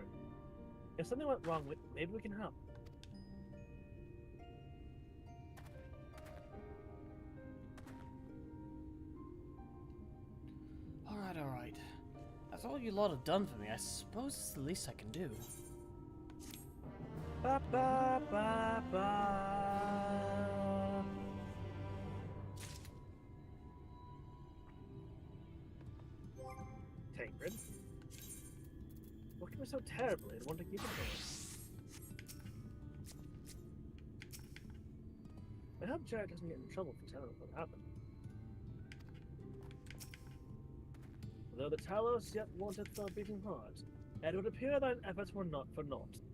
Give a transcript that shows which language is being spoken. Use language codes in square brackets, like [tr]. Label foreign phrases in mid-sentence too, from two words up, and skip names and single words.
[en] If something went wrong, maybe we can help. Alright. That's all you lot have done for me. I suppose it's the least I can do. Ba ba ba ba. Tancred? What can we so terribly and want to keep it going? I hope Jared doesn't get in trouble for telling us what happened. Though the Talos yet wanted for a beating heart, it would appear thine efforts were not for naught.